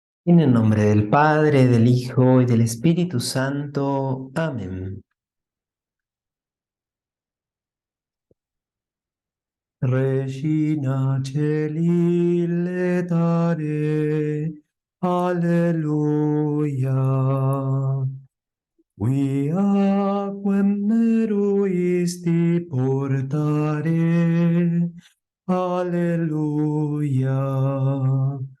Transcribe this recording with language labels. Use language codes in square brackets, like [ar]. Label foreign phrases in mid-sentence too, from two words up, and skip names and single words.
[es] En el nombre del Padre, del Hijo y del Espíritu Santo. Amén. [la] Regina Celi letare, Alleluia. Quia quem meruisti portare, Alleluia.